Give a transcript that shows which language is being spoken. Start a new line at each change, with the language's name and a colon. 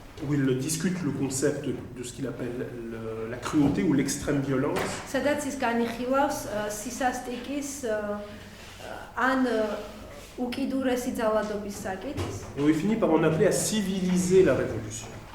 French: Où il discute le concept de ce qu'il appelle la cruauté ou l'extrême violence.
Georgian: სადაც ის განიხილავს სისასტიკის ან უკიდურესი ძალადობის საკითხს.
French: Et où il finit par en appeler à civiliser la révolution.